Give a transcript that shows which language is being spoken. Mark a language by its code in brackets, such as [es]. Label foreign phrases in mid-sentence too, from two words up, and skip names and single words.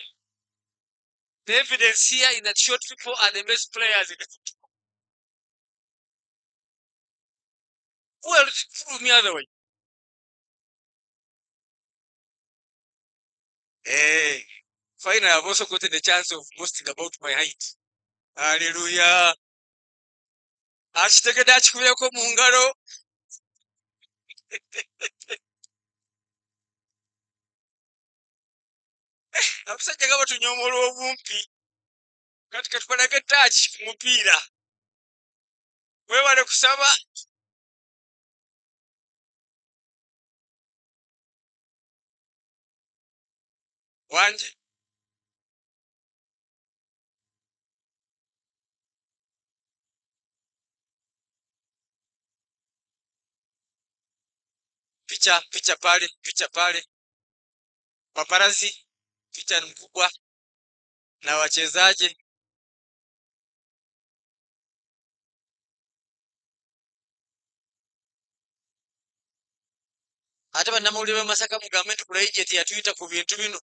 [en] The evidence here is that short people are the best players in the football. Who else prove me other way? Hey, finally, I've also gotten the chance of boasting about my height. Hallelujah. [lg] Akitegedde akikubireko mu ngalo. Abasajja nga batunyoomola obumpi. Kati katubalage ttaaki ku mupiira. Weewale kusaba. Wanje. [sw] Picha pale. Paparazi. Picha mkubwa na wachezaji. [lg] Ate bannamawulire b'e Masaka mugambe nti Kulayijeti yatuyita ku bintu bino.